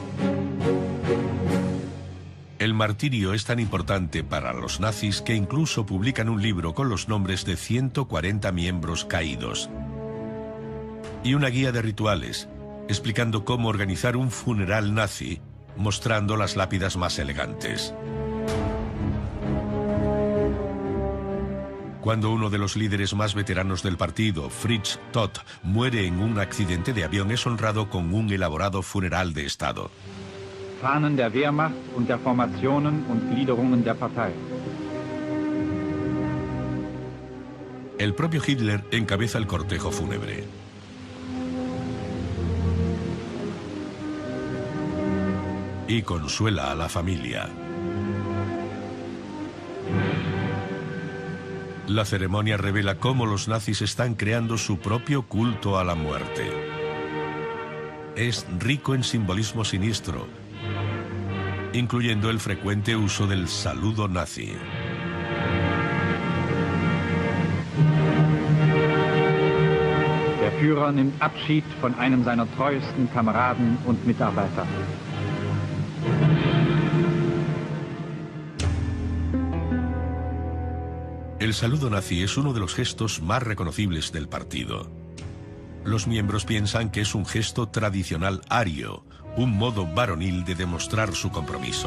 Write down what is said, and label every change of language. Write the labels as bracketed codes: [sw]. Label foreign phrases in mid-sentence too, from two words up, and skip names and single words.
[es] El martirio es tan importante para los nazis que incluso publican un libro con los nombres de 140 miembros caídos y una guía de rituales explicando cómo organizar un funeral nazi, mostrando las lápidas más elegantes. Cuando uno de los líderes más veteranos del partido, Fritz Todt, muere en un accidente de avión, es honrado con un elaborado funeral de Estado. [de] Fahnen der Wehrmacht und der Formationen und Gliederungen der Partei. [es] El propio Hitler encabeza el cortejo fúnebre. Y consuela a la familia. La ceremonia revela cómo los nazis están creando su propio culto a la muerte. Es rico en simbolismo siniestro, incluyendo el frecuente uso del saludo nazi. [de] Führer nimmt Abschied von einem seiner treuesten Kameraden und Mitarbeiter. [es] El saludo nazi es uno de los gestos más reconocibles del partido. Los miembros piensan que es un gesto tradicional ario, un modo varonil de demostrar su compromiso.